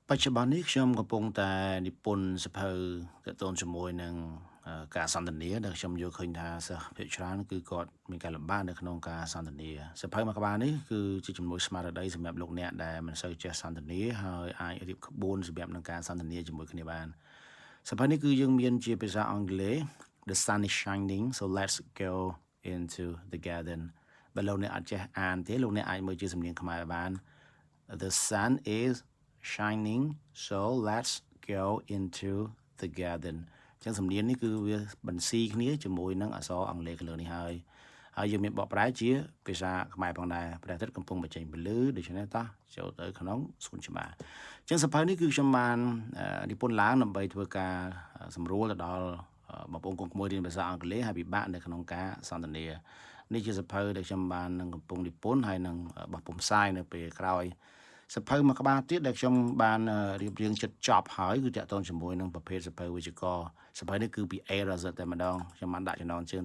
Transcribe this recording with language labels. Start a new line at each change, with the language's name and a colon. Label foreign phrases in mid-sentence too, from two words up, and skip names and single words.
Khmer: បច្ចុប្បន្ននេះខ្ញុំកំពុងតែនិពន្ធសៀវភៅទាក់ទងជាមួយនឹងការសន្ទនាដែលខ្ញុំយល់ឃើញថាសិស្សភាគច្រើនគឺគាត់មានការលំ បាកនៅក្នុងការសន្ទនាសៀវភៅមួយក្បាលនេះគឺជាជំនួយស្មារតីសម្រាប់លោកអ្នកដែលមិនសូវចេះសន្ទនាហើយអាចរៀបក្បួនសម្រាប់នឹងការសន្ទនាជាមួយគ្នាបានសៀវភៅនេះគឺយើងមានជាភាសាអង់គ្លេស
English: The sun is shining so let's go into the garden
Khmer: បើលោកអ្នកអត់ចេះអានទេលោកអ្នកអាចមើលជាសំនៀងខ្មែរបាន
English: The sun is shining so let's go into the garden
Khmer: ចឹងសំនៀងនេះគឺវាបន្ស៊ីគ្នាជាមួយនឹងអក្សរអង់គ្លេសលើនេះហើយយើងមានបកប្រែជាភាសា ខ្មែរផងដែរព្រះអាទិត្យកំពុងបញ្ចេញពន្លឺដូច្នេះតោះចូលទៅក្នុងសួនច្បារចឹងសៀវភៅនេះគឺខ្ញុំបាននិពន្ធឡើងដើម្បីធ្វើការសម្រួលទៅដល់បងប្អូនកូនក្មួយរៀនភាសាអង់គ្លេសហើយពិបាកនៅក្នុងការសន្ទនានេះជាសៀវភៅដែលខ្ញុំបាននឹងកំពុងនិពន្ធហើយនឹងបោះពុម្ពផ្សាយនៅពេលក្រោយសៀវភៅមួយក្បាលទៀតដែលខ្ញុំបានរៀបរៀងជិតចប់ហើយគឺតាក់ទងជាមួយនឹងប្រភេទសៀវភៅវិជ្ជាករសៀវភៅនេះគឺពី A ដល់ Z តែម្ដងខ្ញុំបានដាក់ចំណងជើង